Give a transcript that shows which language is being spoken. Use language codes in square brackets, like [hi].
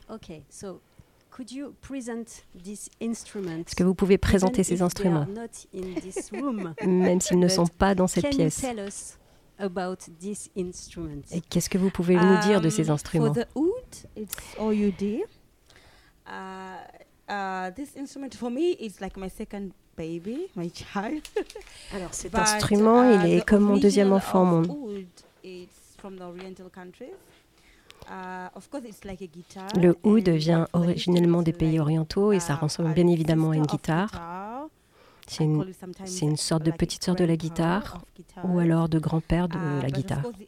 [en] Okay, so could you present this instrument? [fr] Est-ce que vous pouvez présenter ces instruments? [en] Not in this room, [fr] même s'ils ne sont pas dans cette [en] can [fr] pièce. [en] You tell us about this instrument. [fr] Et qu'est-ce que vous pouvez nous dire de ces instruments? [en] For the oud, it's oud. This instrument for me is like my second baby, my child. [fr] Alors cet instrument, il est comme mon deuxième enfant au monde. [en] It's from the oriental countries. Of course it's like a guitar. [fr] Le oud vient originellement des pays orientaux et ça ressemble bien évidemment à une guitare. C'est une sorte de petite sœur de la guitare ou alors de grand-père de la guitare.